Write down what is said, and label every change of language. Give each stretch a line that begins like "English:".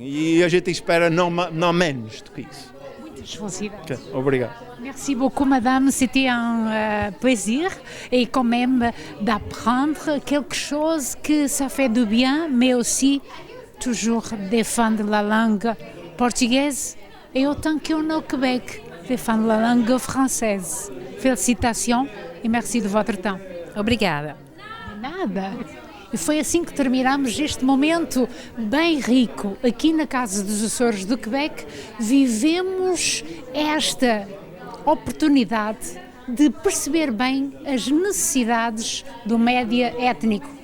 Portuguese: E a gente espera não menos do que isso. Muitas felicidades. Okay, obrigado.
French: Merci beaucoup, madame. C'était un plaisir et quand même d'apprendre quelque chose que ça fait du bien, mais aussi toujours défendre la langue portugaise et autant qu'on est au Québec, défendre la langue française. Félicitations et merci de votre temps.
Portuguese: Obrigada. De nada. E foi assim que terminamos este momento bem rico. Aqui na Casa dos Açores do Quebec, vivemos esta oportunidade de perceber bem as necessidades do média étnico.